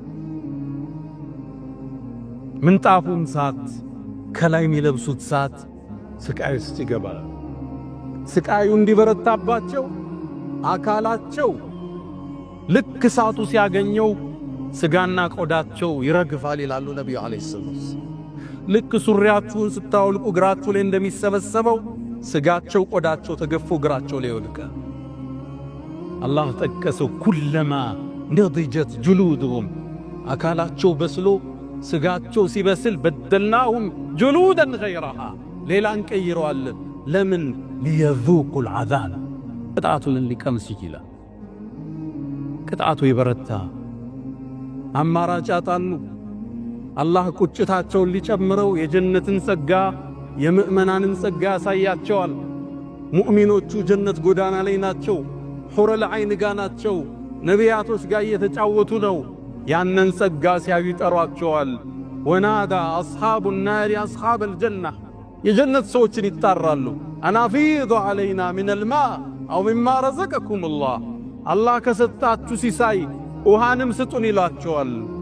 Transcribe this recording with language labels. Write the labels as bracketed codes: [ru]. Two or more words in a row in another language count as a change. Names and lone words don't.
[am] ምንጣፉም ሳት ከላይ የሚለብሱት ሳት ስቃይ ውስጥ ይገባል። ስቃዩ እንዲበረታባቸው አካላቸው ልክ ሳቱ ሲያገኘው ስጋና ቆዳቸው ይረግፋል ይላሉ ነብዩ [ar] عليه السلام። [am] ልክ ሱሪያችሁን ስታወልቁ እግራችሁ ላይ እንደሚሰበሰበው ስጋቸው ቆዳቸው ተገፎ እግራቸው ላይ ይወድቃል። አላህ ጠቀሰው [ar] كلما نضجت جلودهم [am] አካላቸው በስሎ ስጋቸው ሲበስል [ar] بدلناهم جلودا غيرها [am] ሌላን ቀይረዋለን። ለምን [ar] ليذوقوا العذاب [am] ቅጣቱን ሊቀምስ ይችላል። ቅጣቱ ይበረታ። አማራጭ ያጣሉ። አላህ ቁጭታቸውን ሊጨምረው የጀነትን ጸጋ የምእመናንን ጸጋ ያሳያቸዋል። ሙእሚኖቹ ጀነት ጎዳና ላይ ናቸው። ሑረል ዐይን ጋ ናቸው። ነቢያቶች ጋር እየተጫወቱ ነው። ያንን ጸጋ ሲያዩ ይጠሯቸዋል። [ar] ونادى أصحاب النار أصحاب الجنة [am] የጀነት ሰዎችን ይጣራሉ። [ar] أن أفيضوا علينا من الماء أو مما رزقكم [am] አላህ አላህ ከሰጣችሁ ሲሳይ ውሃንም ስጡን ይሏቸዋል።